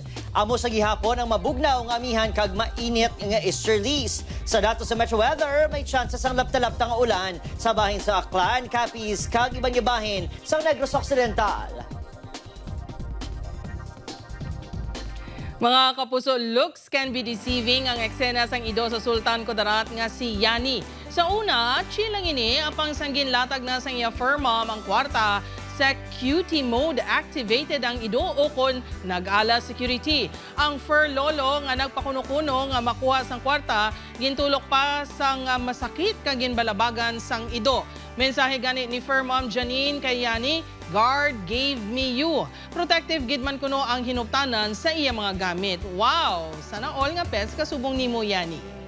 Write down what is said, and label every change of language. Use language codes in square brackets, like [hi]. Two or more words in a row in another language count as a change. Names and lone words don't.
[hil] Amo sa gihapon ang mabugnaw nga amihan kag mainit nga easterlies. Sa datos sa Metro Weather, may chances ang lapta-lapta nga ulan sa bahin sa Aklan, Capiz, kag ibang bahin sa Negros Occidental. Mga kapuso, [en] looks can be deceiving [hil] ang eksena sang ido sa Sultan Kudarat nga si Yani. Sa una, chill lang ini apang sanggin latag na sang iya [en] fur mom [hil] ang kwarta sa [en] cutie mode activated [hil] ang ido o kon nag-ala security. Ang [en] fur lolo [hil] nga nagpakuno-kuno nga makuha sang kwarta, gintulok pa sang masakit kag ginbalabagan sang ido. Mensahe gani ni [en] fur mom [hil] Janine kay Yani, [en] God gave me you. [hil] Protective gid man kuno ang hinuptanan sa iya mga gamit. Wow! [tl] Sana all [hil] nga pets kasubong nimo Yani.